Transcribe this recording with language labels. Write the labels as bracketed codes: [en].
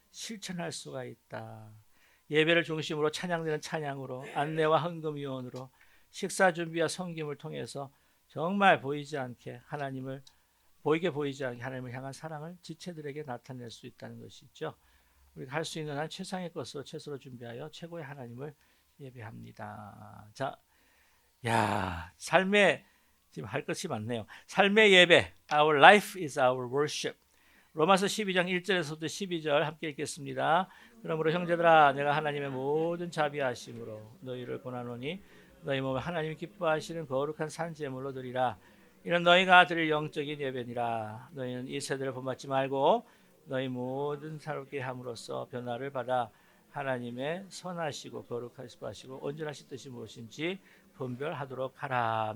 [ko] 실천할 수가 있다. 예배를 중심으로 찬양되는 찬양으로 안내와 헌금위원으로 식사 준비와 섬김을 통해서 정말 보이지 않게 하나님을 향한 사랑을 지체들에게 나타낼 수 있다는 것이죠. 우리가 할 수 있는 한 최상의 것으로 최소로 준비하여 최고의 하나님을 예배합니다. 자, 삶의 지금 할 것이 많네요. 삶의 예배, [en] Our life is our worship. [ko] 로마서 12장 1절에서부터 12절 함께 읽겠습니다. 그러므로 형제들아 내가 하나님의 모든 자비하심으로 너희를 권하노니 너희 몸을 하나님 기뻐하시는 거룩한 산 제물로 드리라. 이는 너희가 드릴 영적인 예배니라. 너희는 이 세대를 본받지 말고 너희 모든 새롭게 함으로써 변화를 받아 하나님의 선하시고 거룩하시고 온전하신 뜻이 무엇인지 분별하도록 하라.